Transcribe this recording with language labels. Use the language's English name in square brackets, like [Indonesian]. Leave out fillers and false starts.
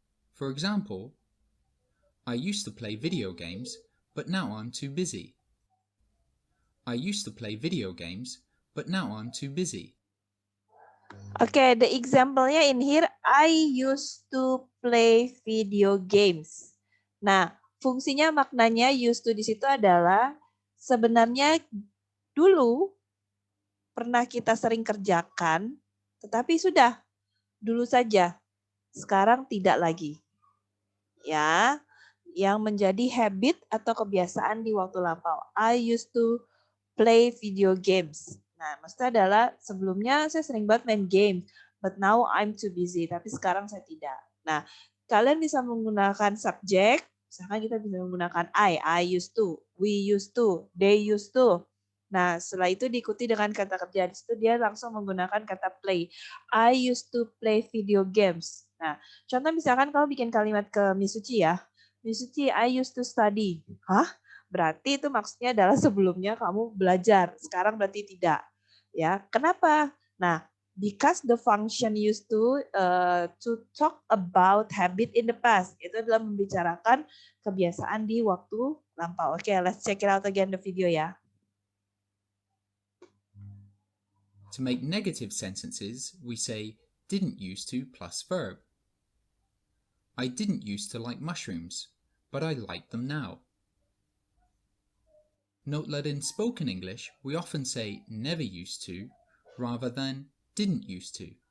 [English] For example, I used to play video games, but now I'm too busy. I used to play video games, but now I'm too busy. Oke, the example-nya in here, I used to play video games. [Indonesian] Nah, fungsinya maknanya used to di situ adalah sebenarnya dulu pernah kita sering kerjakan, tetapi sudah dulu saja. Sekarang tidak lagi. Ya, yang menjadi habit atau kebiasaan di waktu lampau. [English] I used to play video games. [Indonesian] Nah, maksudnya adalah sebelumnya saya sering banget main game, [English] but now I'm too busy. [Indonesian] Tapi sekarang saya tidak. Nah, kalian bisa menggunakan subjek, misalkan kita bisa menggunakan [English] I used to, we used to, [Indonesian] they used to. Nah, setelah itu diikuti dengan kata kerja. Di situ dia langsung menggunakan kata play. [English] I used to play video games. [Indonesian] Nah, contoh misalkan kamu bikin kalimat ke Miss Suci ya. [English] Miss Suci, I used to study. Hah? [Indonesian] Berarti itu maksudnya adalah sebelumnya kamu belajar. Sekarang berarti tidak. Ya, kenapa? [English] Nah, because the function used to talk about habit in the past. [Indonesian] Itu adalah membicarakan kebiasaan di waktu lampau. [English] Oke, let's check it out again the video ya. To make negative sentences, we say didn't used to plus verb. I didn't used to like mushrooms, but I like them now. Note that in spoken English, we often say never used to rather than didn't used to.